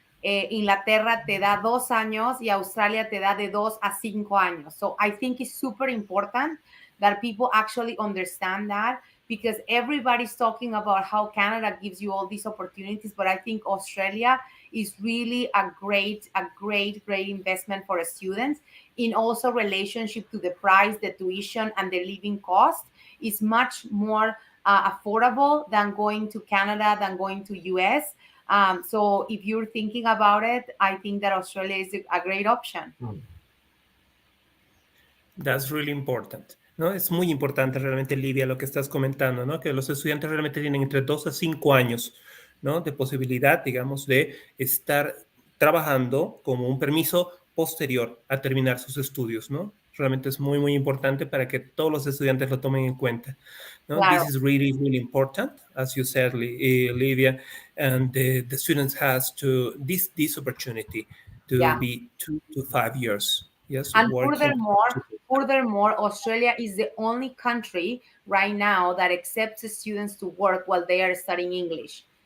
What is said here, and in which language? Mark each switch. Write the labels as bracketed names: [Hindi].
[Spanish] Inglaterra te da 2 años y Australia te da de 2 a 5 años. [English] So I think it's super important that people actually understand that, because everybody's talking about how Canada gives you all these opportunities, but I think Australia is really a great investment for students. In also relationship to the price, the tuition, and the living cost is much more affordable than going to Canada, than going to US. So if you're thinking about it, I think that Australia is a great option. That's really important, ¿no? [Spanish] Es muy importante realmente, Livia, lo que estás comentando, ¿no? Que los estudiantes realmente tienen entre 2 a 5 años, ¿no? De posibilidad, digamos, de estar trabajando como un permiso posterior a terminar sus estudios, ¿no? Realmente es muy, muy importante para que todos los estudiantes lo tomen en cuenta, ¿no? Claro. [English] This is really, really important, as you said, Livia, and the students has to this opportunity to be 2 to 5 years. Yes, and working. furthermore, Australia is the only country right now that accepts students to work while they are studying English.